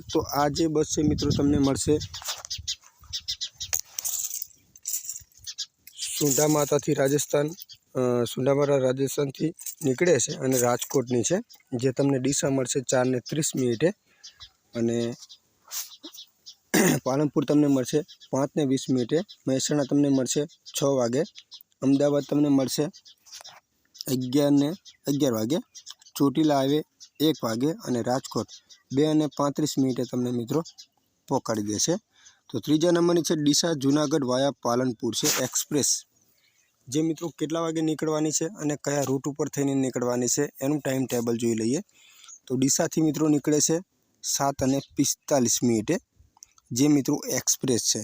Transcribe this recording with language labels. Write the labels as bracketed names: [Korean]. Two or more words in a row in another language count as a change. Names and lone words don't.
[Gujarati] તો આ જે બસ છે મિત્રો તમને મળશે સુંઢામાતા થી રાજસ્થાન। સુંઢામાતા રાજસ્થાન થી નીકળે છે અને રાજકોટની છે જે તમને ડીસા મળશે 4:30 અને પાલનપુર તમને મળશે 5:20। મહેસાણા તમને મળશે 6 વાગે। અમદાવાદ તમને મળશે 11 વાગે। ચોટીલા હાઈવે 1 વાગે અને રાજકોટ 2:35 તમને મિત્રો પકડી દેશે। તો ત્રીજા નંબરની છે ડીસા જૂનાગઢ વાયા પાલનપુર છે એક્સપ્રેસ જે મિત્રો કેટલા વાગે નીકળવાની છે અને કયા રૂટ ઉપર થઈને નીકળવાની છે એનું ટાઈમ ટેબલ જોઈ લઈએ। તો ડીસાથી મિત્રો નીકળે છે 7:45 જે મિત્રો એક્સપ્રેસ છે।